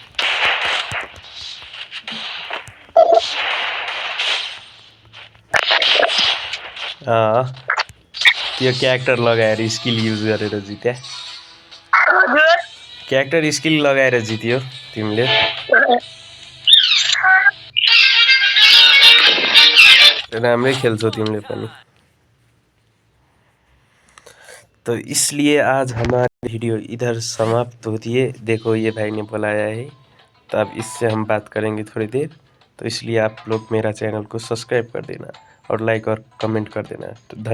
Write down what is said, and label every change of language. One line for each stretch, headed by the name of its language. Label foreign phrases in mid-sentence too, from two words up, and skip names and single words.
Nepali: त्यो क्यारेक्टर लगाएर स्किल युज गरेर जित्या। क्यारेक्टर स्किल लगाएर जित्यो तिमीले। राम्रै खेल्छौ तिमीले पनि।
Hindi: तो इसलिए आज हमारी वीडियो इधर समाप्त होती है। देखो ये भाई ने बुलाया है, तो अब इससे हम बात करेंगे थोड़ी देर। तो इसलिए आप लोग मेरा चैनल को सब्सक्राइब कर देना और लाइक और कमेंट कर देना।